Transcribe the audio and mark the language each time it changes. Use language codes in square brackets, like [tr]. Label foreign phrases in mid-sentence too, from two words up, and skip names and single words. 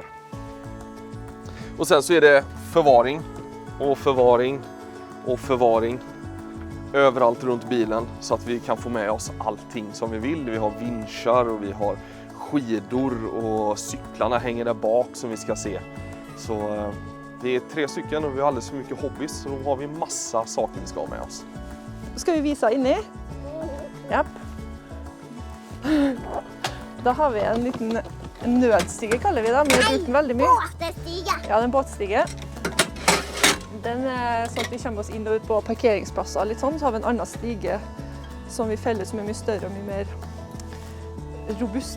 [sv] Och sen så är det förvaring och förvaring och förvaring överallt runt bilen så att vi kan få med oss allting som vi vill. Vi har vinschar och vi har skidor och cyklarna hänger där bak som vi ska se. Så det är 3 stycken och vi har alldeles för mycket hobbys, så då har vi massa saker vi ska ha med oss. [no] Skal vi vise inni? Japp. Da har vi en liten nødstige, kaller vi det, men vi bruker den veldig mye. Båtstige! Ja, det er en båtstige. Den er sånn at vi kommer oss inn og ut på parkeringsplasser litt sånn, så har vi en annen stige som vi feller som er mye større og mye mer robust.